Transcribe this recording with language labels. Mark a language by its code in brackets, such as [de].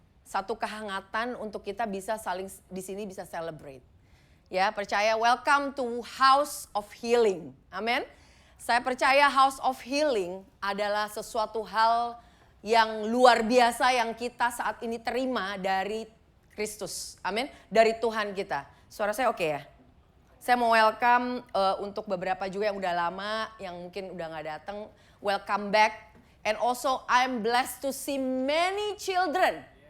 [id] Satu kehangatan untuk kita bisa saling di sini bisa celebrate. Ya, percaya [en] welcome to [id] House of Healing. Amin. Saya percaya House of Healing adalah sesuatu hal yang luar biasa yang kita saat ini terima dari Kristus. Amin. Dari Tuhan kita. Suara saya oke ya? Saya mau welcome untuk beberapa juga yang udah lama, yang mungkin udah gak datang. [en] Welcome back. And also I'm blessed to see many children.